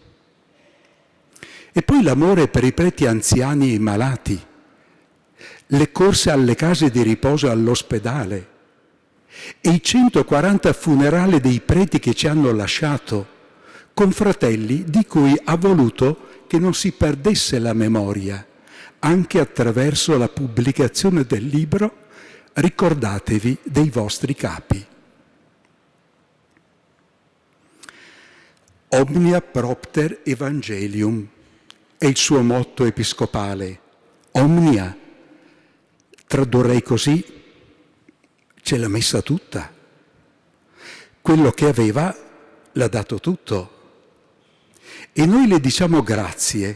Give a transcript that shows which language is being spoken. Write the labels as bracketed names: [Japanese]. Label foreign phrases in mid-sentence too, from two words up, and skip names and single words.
[Italian] E poi l'amore per i preti anziani e malati, le corse alle case di riposo e all'ospedale e i 140 funerali dei preti che ci hanno lasciato, confratelli di cui ha voluto che non si perdesse la memoria, anche attraverso la pubblicazione del libro Ricordatevi dei vostri capi. [Latin] Omnia propter evangelium [Italian] è il suo motto episcopale. Omnia, tradurrei così, ce l'ha messa tutta. Quello che aveva l'ha dato tutto. E noi le diciamo grazie.